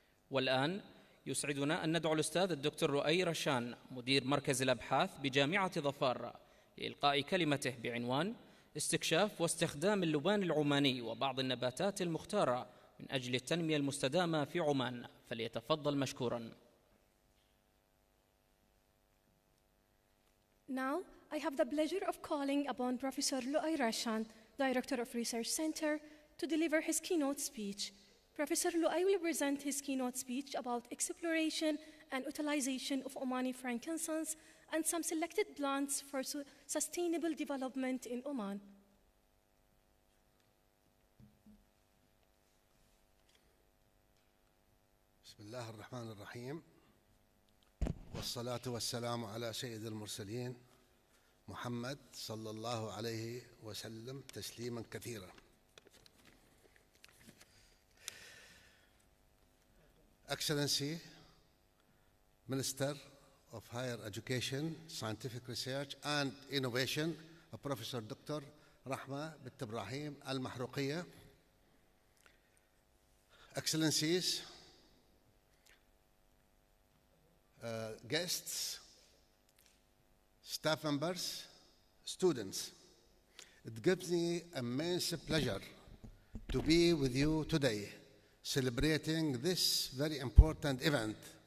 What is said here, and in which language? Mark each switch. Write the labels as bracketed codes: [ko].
[ar] والآن يسعدنا أن ندعو الأستاذ الدكتور لؤي رشان، مدير مركز الأبحاث بجامعة ظفار، لإلقاء كلمته بعنوان استكشاف واستخدام اللبان العماني وبعض النباتات المختارة من أجل التنمية المستدامة في عمان، فليتفضل مشكوراً. [en] Now, I have the pleasure of calling upon Professor Lؤي Rashan, Director of Research Center, to deliver his keynote speech. Professor Lؤي will present his keynote speech about exploration and utilization of Omani frankincense and some selected plants for sustainable development in Oman. [ar] بسم الله الرحمن الرحيم، والصلاة والسلام على سيد المرسلين محمد صلى الله عليه وسلم تسليما كثيرا. [en] Excellency, Minister of Higher Education, Scientific Research and Innovation, Professor Dr. Rahma bint Ibrahim al-Mahruqiyya, Excellencies, guests, staff members, students, it gives me immense pleasure to be with you today, celebrating this very important event.